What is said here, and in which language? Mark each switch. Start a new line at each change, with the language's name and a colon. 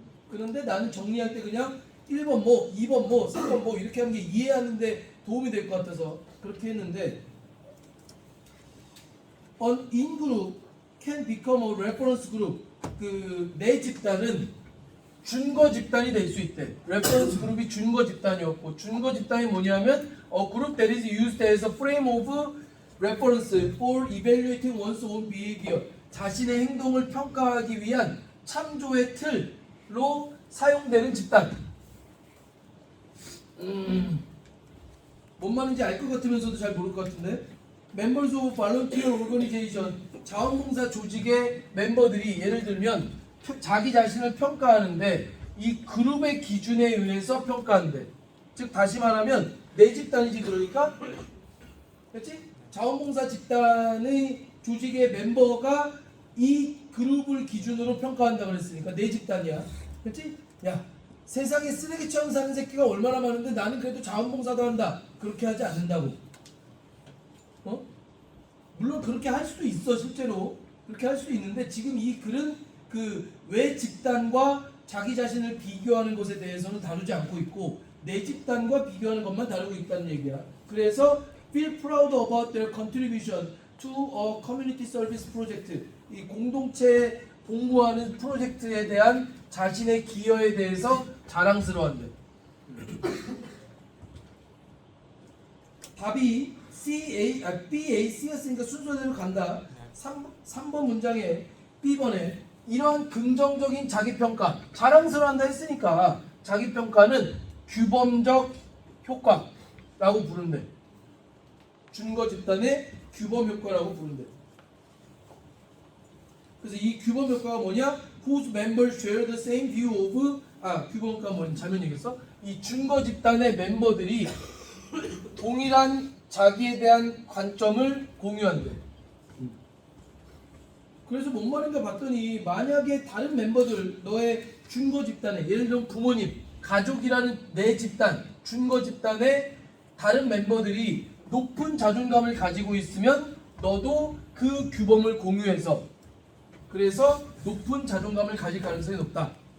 Korean: 그런데 나는 정리할 때 그냥 1번 뭐, 2번 뭐, 3번 뭐 이렇게 하는 게 이해하는데 도움이 될 것 같아서 그렇게 했는데
English: An in-group can become a reference group.
Korean: 그 내 집단은 준거 집단이 될 수 있대. 레퍼런스 그룹이 준거 집단이었고 준거 집단이 뭐냐면
English: a group that is used as a frame of reference for evaluating one's own behavior.
Korean: 자신의 행동을 평가하기 위한 참조의 틀로 사용되는 집단. 뭔 말인지 알 것 같으면서도 잘 모를 것 같은데.
English: Members of volunteer organization,
Korean: 자원봉사 조직의 멤버들이 예를 들면 자기 자신을 평가하는데 이 그룹의 기준에 의해서 평가한대. 즉 다시 말하면 내 집단이지. 그러니까 그렇지? 자원봉사 집단의 조직의 멤버가 이 그룹을 기준으로 평가한다 그랬으니까 내 집단이야. 그렇지? 야, 세상에 쓰레기처럼 사는 새끼가 얼마나 많은데 나는 그래도 자원봉사도 한다. 그렇게 하지 않는다고. 물론 그렇게 할 수도 있어. 실제로 그렇게 할 수 있는데 지금 이 글은 그 외 집단과 자기 자신을 비교하는 것에 대해서는 다루지 않고 있고 내 집단과 비교하는 것만 다루고 있다는 얘기야. 그래서
English: feel proud about their contribution to a community service project.
Korean: 이 공동체 복무하는 프로젝트에 대한 자신의 기여에 대해서 자랑스러워한대. 답이 BAC였으니까 순서대로 간다. 3번 문장에 B번에 이러한 긍정적인 자기평가, 자랑스러워한다 했으니까 자기평가는 규범적 효과라고 부른대. 준거 집단의 규범 효과라고 부른대. 그래서 이 규범 효과가 뭐냐?
English: Whose members share the same view of
Korean: 규범 효과가 뭔지 잘못 얘기했어? 이 준거 집단의 멤버들이 동일한 자기에 대한 관점을 공유한대. 그래서 뭔 말인가 봤더니 만약에 다른 멤버들 너의 준거 집단에 예를 들면 부모님, 가족이라는 내 집단, 준거 집단의 다른 멤버들이 높은 자존감을 가지고 있으면 너도 그 규범을 공유해서 그래서 높은 자존감을 가질 가능성이 높다.